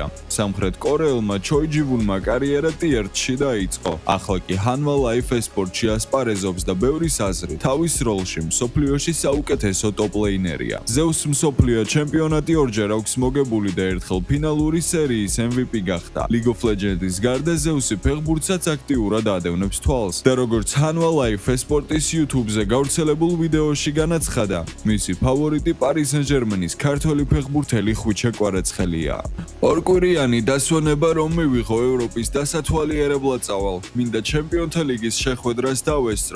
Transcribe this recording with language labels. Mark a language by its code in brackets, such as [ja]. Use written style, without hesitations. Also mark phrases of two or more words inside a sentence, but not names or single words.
[ka] სამხრეთ კორეელმა ჩოიჯიბუნმა კარიერა ტიერ-1-ში დაიწყო. ახლა კი Hanwha Life Esports-ში ასპარეზობს და ბევრის აზრით თავის როლში მსოფლიოში საუკეთესო ტოპ-ლეინერია. ზევს მსოფლიო ჩემპიონატი ორჯერ აქვს მოგებული და ერთხელ ფინალური სერიის MVP გახდა. League of Legends-ის გარდა ზევსი ფეხბურთსაც აქტიურად ადევნებს თვალს და როგორც Hanwha Life Esports-ის YouTube-ზე გავრცელებულ ვიდეოში განაცხადა, მისი ფავორიტი Paris Saint-Germain-ის ქართველი ფეხბურთელი ხვიჩა კვარაცხელია. ორკვირიანი დასვენება რომ მივიღო ევროპის დასათვალიერებლად წავალ, მინდა ჩემპიონთა ლიგის შეხვედრას დავესწრო.